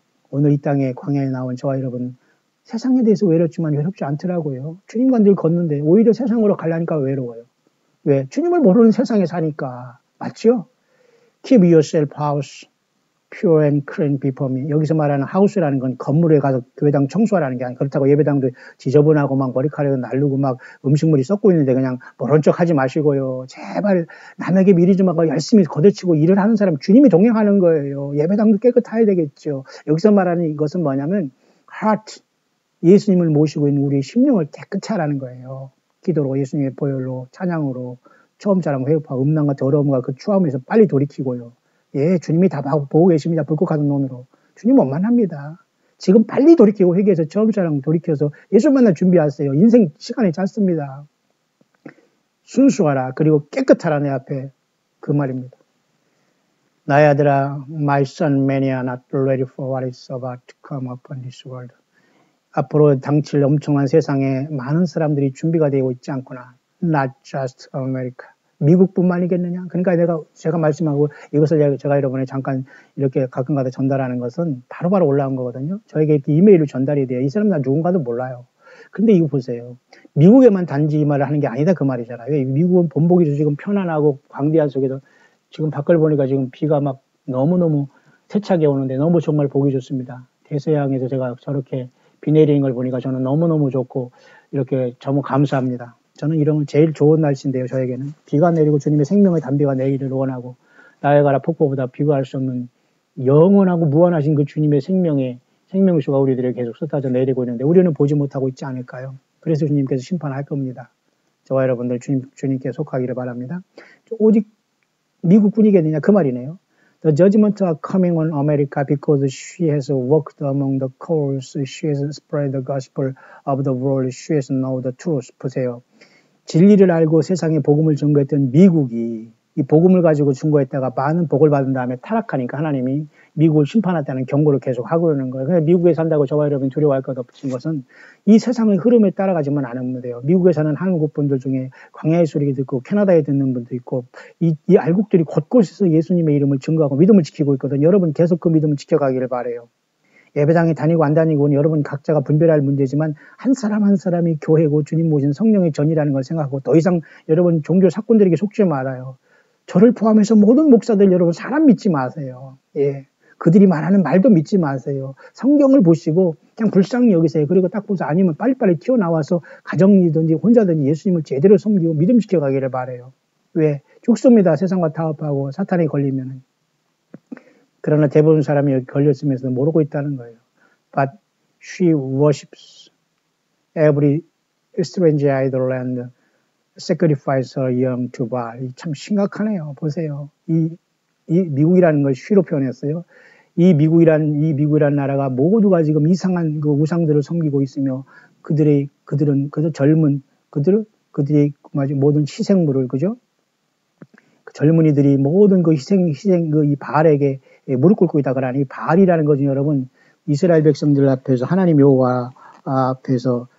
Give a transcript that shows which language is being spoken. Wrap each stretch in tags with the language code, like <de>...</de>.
<ko>오늘 이 땅에 광야에 나온 저와 여러분 세상에 대해서 외롭지만 외롭지 않더라고요. 주님과 늘 걷는데 오히려 세상으로 가려니까 외로워요. 왜? 주님을 모르는 세상에 사니까. 맞죠?</ko> <en>Keep yourself house pure and clean before me.</en> <ko>여기서 말하는 house라는 건 건물에 가서 교회당 청소하라는 게 아니라 그렇다고 예배당도 지저분하고 막 머리카락이 날르고 막 음식물이 썩고 있는데 그냥 모른 척 하지 마시고요. 제발 남에게 미리 좀 하고 열심히 걷어치고 일을 하는 사람 주님이 동행하는 거예요. 예배당도 깨끗해야 되겠죠. 여기서 말하는 이것은 뭐냐면 heart, 예수님을 모시고 있는 우리의 심령을 깨끗이 하라는 거예요. 기도로 예수님의 보혈로 찬양으로 처음처럼 회복하고 음란과 더러움과 그 추함에서 빨리 돌이키고요. 예, 주님이 다 보고 계십니다. 불꽃 같은 눈으로. 주님 원만합니다. 지금 빨리 돌이키고 회개해서 처음처럼 돌이켜서 예수 만날 준비하세요. 인생 시간이 짧습니다. 순수하라. 그리고 깨끗하라 내 앞에. 그 말입니다. 나의 아들아,</ko> <en>my son, many are not ready for what is about to come upon this world.</en> <ko>앞으로 당칠 엄청난 세상에 많은 사람들이 준비가 되고 있지 않구나.</ko> <en>Not just America.</en> <ko>미국뿐만이겠느냐? 그러니까 제가 말씀하고 이것을 제가 여러분에 잠깐 이렇게 가끔가다 전달하는 것은 바로바로 올라온 거거든요. 저에게 이렇게 이메일로 전달이 돼요. 이 사람 나 누군가도 몰라요. 근데 이거 보세요. 미국에만 단지 이 말을 하는 게 아니다 그 말이잖아요. 미국은 본보기도 지금 편안하고 광대한 속에도 지금 밖을 보니까 지금 비가 막 너무너무 세차게 오는데 너무 정말 보기 좋습니다. 대서양에서 제가 저렇게 비 내리는 걸 보니까 저는 너무너무 좋고 이렇게 너무 감사합니다. 저는 이런 제일 좋은 날씨인데요. 저에게는 비가 내리고 주님의 생명의 담비가 내리를 원하고 나야가라 폭포보다 비교할 수 없는 영원하고 무한하신 그 주님의 생명수가 우리들에게 계속 쏟아져 내리고 있는데 우리는 보지 못하고 있지 않을까요? 그래서 주님께서 심판할 겁니다. 저와 여러분들 주님께 속하기를 바랍니다. 오직 미국뿐이겠느냐 그 말이네요.</ko> <en>The judgment are coming on America because she has walked among the coals, she has spread the gospel of the world, she has known the truth.</en> <ko>보세요. 진리를 알고 세상에 복음을 전거했던 미국이 이 복음을 가지고 증거했다가 많은 복을 받은 다음에 타락하니까 하나님이 미국을 심판하다는 경고를 계속 하고 그러는 거예요. 그래서 미국에 산다고 저와 여러분 두려워할 것 없는 것은 이 세상의 흐름에 따라가지만 않으면 돼요. 미국에 사는 한국 분들 중에 광야의 소리 듣고 캐나다에 듣는 분도 있고 이 알국들이 곳곳에서 예수님의 이름을 증거하고 믿음을 지키고 있거든요. 여러분 계속 그 믿음을 지켜가기를 바라요. 예배당에 다니고 안 다니고는 여러분 각자가 분별할 문제지만 한 사람 한 사람이 교회고 주님 모신 성령의 전이라는 걸 생각하고 더 이상 여러분 종교 사건들에게 속지 말아요. 저를 포함해서 모든 목사들 여러분 사람 믿지 마세요. 예, 그들이 말하는 말도 믿지 마세요. 성경을 보시고 그냥 불쌍히 여기세요. 그리고 딱 보서 아니면 빨리빨리 튀어나와서 가정이든지 혼자든지 예수님을 제대로 섬기고 믿음시켜 가기를 바라요. 왜? 죽습니다. 세상과 타협하고 사탄에 걸리면은. 그러나 대부분 사람이 여기 걸렸으면서 모르고 있다는 거예요.</ko> <en>But she worships every strange idol and sacrifice her young to Baal.</en> <ko>참 심각하네요. 보세요. 이 미국이라는 걸 쉬로 표현했어요. 이 미국이라는 나라가 모두가 지금 이상한 그 우상들을 섬기고 있으며 그들의 젊은 그들의 모든 희생물을 그죠? 그 젊은이들이 모든 그 희생 이 바알에게 무릎 꿇고 있다 그러니 이 바알이라는 것은 여러분 이스라엘 백성들 앞에서 하나님 여호와 앞에서</ko>